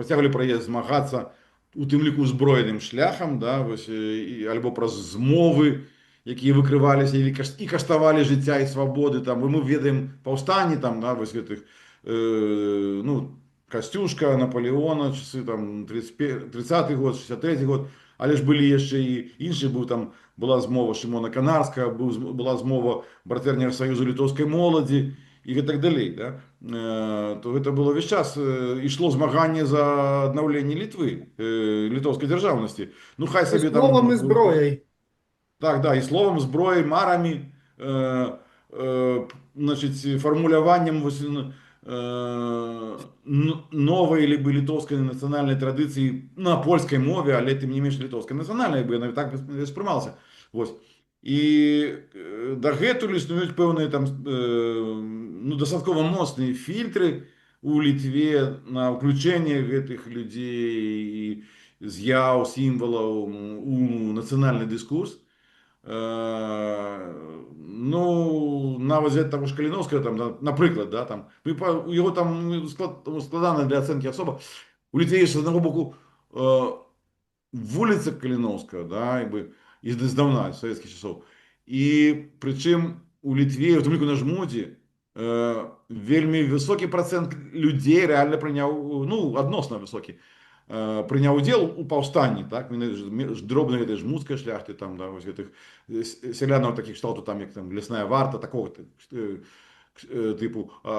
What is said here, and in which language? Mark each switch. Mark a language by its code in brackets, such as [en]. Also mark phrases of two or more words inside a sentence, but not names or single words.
[be] працягвалі пра яе змагацца, у тым ліку узброеным шляхам, да, вось, альбо праз змовы, якія выкрываліся і каштавалі жыцця і свабоды, там, і мы ведаем паўстанні, там, да, вось гэтых, ну, Касцюшка, Наполеона, часы там 30-й год, 63-й год, але ж былі яшчэ і іншыя, была змова Шымона Канарскага, была змова братэрняга саюзу літоўскай моладзі і так далей, да? То гэта было весь час, ішло змаганне за аднаўленне Літвы, літоўскай дзяржаўнасці. Ну, хай сабе там... Словам і зброяй. Так, да, і словом, зброяй, марамі, значить, формуляваннем новой либо літоўскай нацыянальнай традыцыі на польскай мове, але тым не менш літоўскай нацыянальнай, бо яна так спрымалася. Вось. І дагэтуль існуюць пэўныя там, ну, дастаткова моцныя фільтры у Літве на ўключэнне гэтых людзей, з'яў, сімвалаў у нацыянальны дыскурс. Ну, нават [ru] взять того ж [be] Каліновскага, там, напрыклад, да, там, у яго там складана для ацэнкі асоба. У Літве з аднаго боку вуліца Каліновскага, да, як бы, здаўна, з савецкіх часоў. І прычым у Літве, у тым ліку на Жмудзе, вельмі высокі працэнт людзей рэальна прыняў, ну, адносна высокі, прыняў удзел у паўстанні, так, дробнай гэтай жмудскай шляхты, там, да, вось гэтых сялянаў такіх кшталту, там, як там лясная варта, такого тыпу.